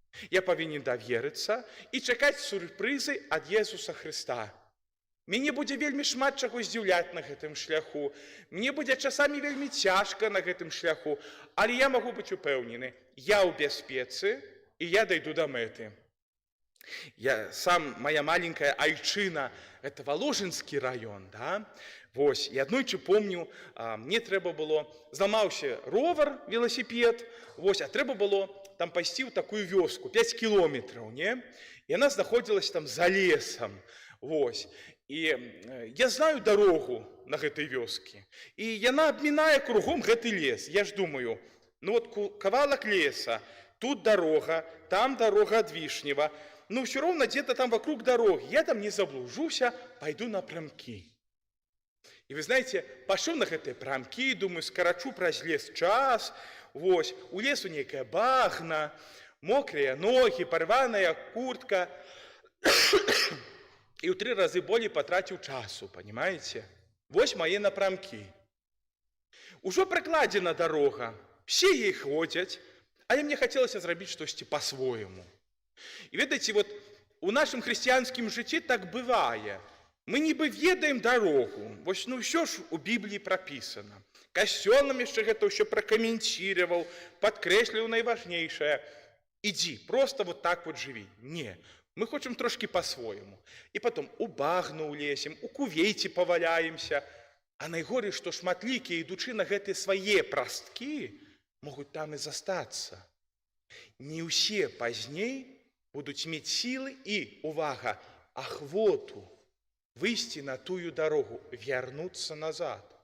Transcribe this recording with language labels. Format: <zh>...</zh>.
<be>Я павінен даверыцца і чакаць сюрпрызы ад Езуса Хрыста. Мяне будзе вельмі шмат чаго здзіўляць на гэтым шляху, мне будзе часамі вельмі цяжка на гэтым шляху, але я магу быць упэўнены, я ў бяспецы і я дайду да мэты.</be> <ru>Моя маленькая айчына, это Воложынскі раён, да?</ru> <be>Вось, і аднойчы помню, мне трэба было, зламаўся ровар, велосипед, вось, а трэба было там пайсці ў такую вёску, 5 кілометраў, не? Яна знаходзілася там за лесам, вось. І я знаю дарогу на гэтай вёскі, і яна абмінае кругом гэты лес.</be> <ru>Я ж думаю, ну вот кавалак леса, тут дорога, там дорога ад Вішнева, ну все равно где-то там вокруг дороги, я там не заблужуся, пойду на прамкі.</ru> <be>І вы знаете, пашоў на гэтыя прамкі, думаю, скарачу праз лес час, вось, у лесу нейкая багна, мокрыя ногі, парваная куртка, і ў 3 разы болей патраціў часу,</be> <ru>понимаете?</ru> <be>Вось мае напрамкі. Ужо пракладзена дарога,</be> <ru>Все ей ходят, але мне хотелось зрабіць штосьці по-своему.</ru> <be>І ведаеце, вот у нашым хрысціянскім жыцці так бывае. Мы нібы ведаем дарогу. Вось, ну, ўсё ж у Бібліі прапісана. Касцёл нам яшчэ гэта ўсё пракаментировал, падкрэсліў найважнейшае. Ідзі,</be> <ru>просто вот так вот</ru> <be>жыві. Не, мы хочам трошки по-своему. І потом у багну улезем, у кувейце паваляемся. А найгорэй, што шматлікія, ідучы на гэтыя свае прасткі, могуць там і застацца. Не ўсе пазней будуць мець сілы і, увага, ахвоту выйсці на тую дарогу, вярнуцца назад.</be>